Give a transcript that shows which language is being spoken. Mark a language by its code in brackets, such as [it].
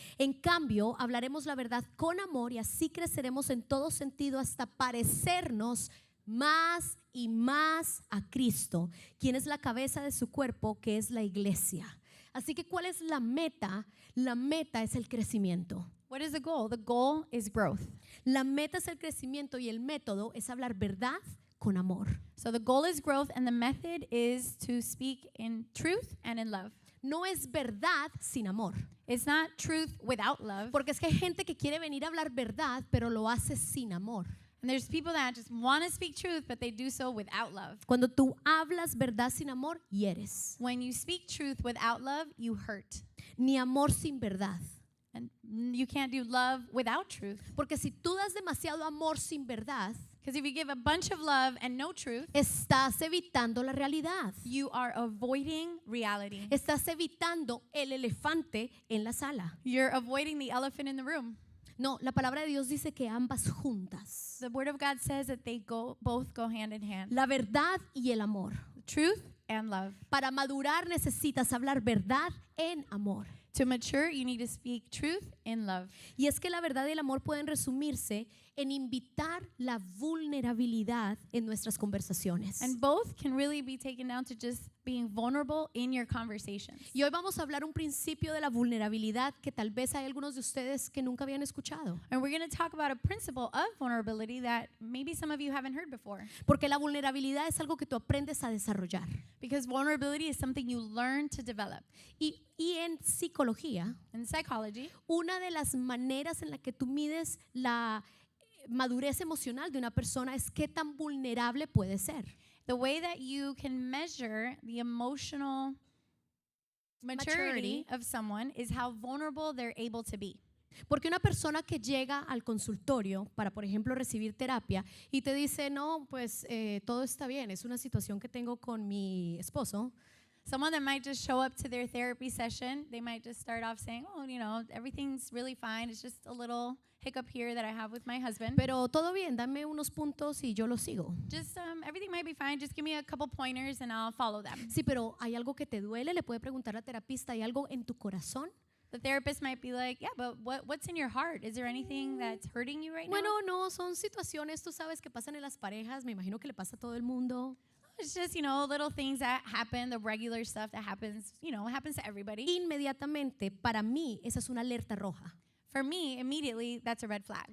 [es] En cambio, hablaremos la verdad con amor y así creceremos en todo sentido hasta parecernos más y más a Cristo, quien es la cabeza de su cuerpo, que es la iglesia. Así que, ¿cuál es la meta? La meta es el crecimiento. [en] What is the goal? The goal is growth. [es] La meta es el crecimiento y el método es hablar verdad con amor. [en] So the goal is growth and the method is to speak in truth and in love. [es] No es verdad sin amor. [en] It's not truth without love. [es] Porque es que hay gente que quiere venir a hablar verdad, pero lo hace sin amor. [en] And there's people that just want to speak truth, but they do so without love. [es] Cuando tú hablas verdad sin amor, hieres. [en] When you speak truth without love, you hurt. [es] Ni amor sin verdad. [en] And you can't do love without truth. [es] Porque si tú das demasiado amor sin verdad, [en] Because if you give a bunch of love and no truth, [es] estás evitando la realidad. [en] you are avoiding reality. [es] Estás evitando el elefante en la sala. [en] You're avoiding the elephant in the room. [es] No, la palabra de Dios dice que ambas juntas. [en] The Word of God says that they both go hand in hand. [es] La verdad y el amor. [en] Truth and love. [es] Para madurar necesitas hablar verdad en amor. [en] To mature, you need to speak truth in love. [es] Y es que la verdad y el amor pueden resumirse en invitar la vulnerabilidad en nuestras conversaciones. [en] And both can really be taken down to just being vulnerable in your conversations. [es] Y hoy vamos a hablar un principio de la vulnerabilidad que tal vez hay algunos de ustedes que nunca habían escuchado. [en] And we're going to talk about a principle of vulnerability that maybe some of you haven't heard before. [es] Porque la vulnerabilidad es algo que tú aprendes a desarrollar. [en] Because vulnerability is something you learn to develop. [es] Y en psicología, [en] In psychology, [es] una de las maneras en la que tú mides la madurez emocional de una persona es qué tan vulnerable puede ser. [en] the way that you can measure the emotional maturity of someone is how vulnerable they're able to be. [es] Porque una persona que llega al consultorio para, por ejemplo, recibir terapia y te dice, no, pues todo está bien, es una situación que tengo con mi esposo. [en] Someone that might just show up to their therapy session, they might just start off saying, oh, you know, everything's really fine. It's just a little hiccup here that I have with my husband. [es] Pero todo bien, dame unos puntos y yo lo sigo. [en] Just everything might be fine. Just give me a couple pointers and I'll follow them. [es] Sí, pero ¿hay algo que te duele? Le puede preguntar al terapista, ¿hay algo en tu corazón? [en] The therapist might be like, yeah, but what's in your heart? Is there anything that's hurting you right [es] Bueno, [en] now? [es] no, son situaciones, tú sabes, que pasan en las parejas, me imagino que le pasa a todo el mundo. [en] It's just, little things that happen, the regular stuff that happens, happens to everybody. [es] Inmediatamente, para mí, esa es una alerta roja. [en] For me, immediately, that's a red flag.